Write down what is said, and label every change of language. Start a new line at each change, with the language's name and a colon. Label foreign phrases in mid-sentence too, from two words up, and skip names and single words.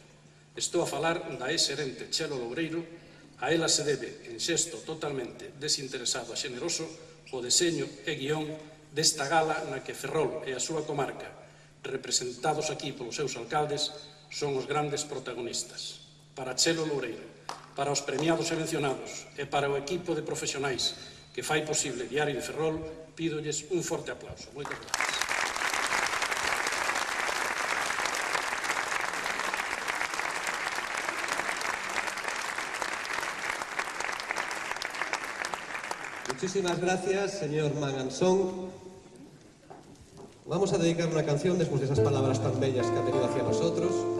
Galician: Estou a falar da ex-xerente Chelo Loureiro. A ela se debe, en xesto totalmente desinteresado e xeneroso, o deseño e guión desta gala na que Ferrol e a súa comarca, representados aquí polos seus alcaldes, son os grandes protagonistas. Para Chelo Loureiro, para os premiados e mencionados e para o equipo de profesionais que fai posible Diario de Ferrol, pídolles un forte aplauso. Moitas gracias.
Spanish: Muchísimas gracias, señor Mangansón. Vamos a dedicar una canción después de esas palabras tan bellas que ha tenido hacia nosotros.